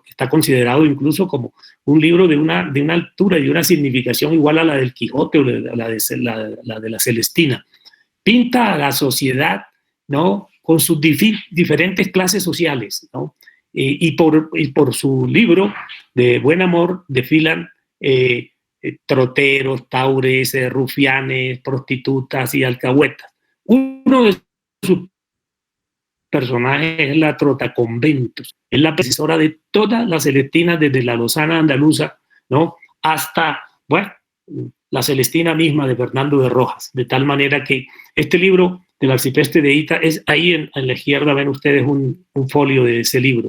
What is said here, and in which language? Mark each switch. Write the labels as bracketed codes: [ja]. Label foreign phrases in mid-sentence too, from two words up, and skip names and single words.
[es] Está considerado incluso como un libro de una altura y de una significación igual a la del Quijote o la de la Celestina. Pinta a la sociedad, ¿no?, con sus diferentes clases sociales, ¿no? Y por su libro de Buen Amor desfilan troteros, taures, rufianes, prostitutas y alcahuetas. Uno de sus personajes es la Trotaconventos, es la predecesora de todas las celestinas, desde la Lozana andaluza, ¿no?, hasta, bueno, la Celestina misma de Fernando de Rojas, de tal manera que este libro del arcipreste de Hita es ahí en la izquierda, ven ustedes un folio de ese libro.